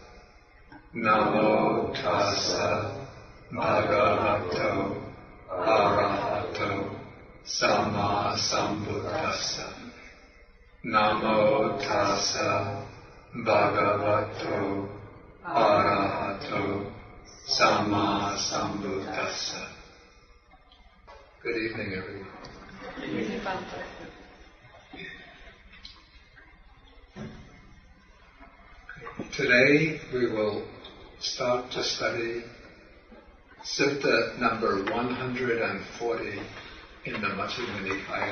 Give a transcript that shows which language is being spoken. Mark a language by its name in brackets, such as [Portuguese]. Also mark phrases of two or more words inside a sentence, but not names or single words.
[Pali] Namo tassa bhagavato arahato samma sambuddhassa. Namo tassa bhagavato arahato samma sambuddhassa. [English] Good evening, everyone. Today we will start to study Sutta number 140 in the Majjhima Nikaya.